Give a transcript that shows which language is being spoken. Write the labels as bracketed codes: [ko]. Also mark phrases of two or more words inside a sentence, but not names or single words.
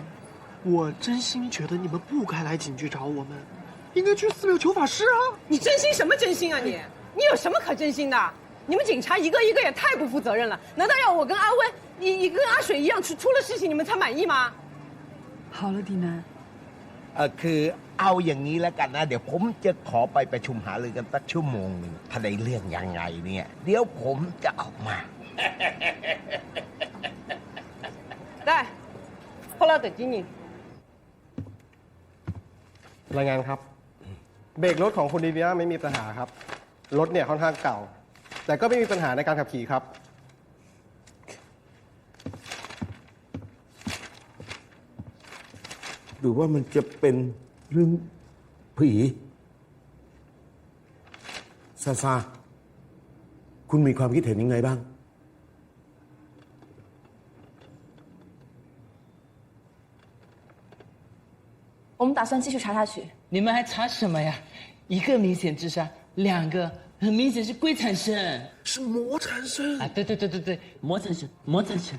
[zh] 我真心觉得你们不该来警局找我们，应该去寺庙求法师啊！你真心什么真心啊你？你有什么可真心的？你们警察一个一个也太不负责任了！难道要我跟阿温，你跟阿水一样出了事情你们才满意吗？好了，迪南。 [th] คือเอาอย่างนี้แล้วกันนะเดี๋ยวผมจะขอไปประชุมหารือกันสักชั่วโมงนึงถ้าได้เรื่องยังไงเนี่ยเดี๋ยวผมจะออกมา ได้พวกเราแต่ที่นี่ รายงานครับเบรกรถของคุณดีเนียไม่มีปัญหาครับรถเนี่ยค่อนข้างเก่าแต่ก็ไม่มีปัญหาในการขับขี่ครับ หรือว่ามันจะเป็นเรื่องผีซาซาคุณมีความคิดเห็นยังไงบ้าง [zh] 我们打算继续查下去。你们还查什么呀？一个明显自杀，2个很明显是鬼缠身，是魔缠身啊！对，魔缠身，魔缠身。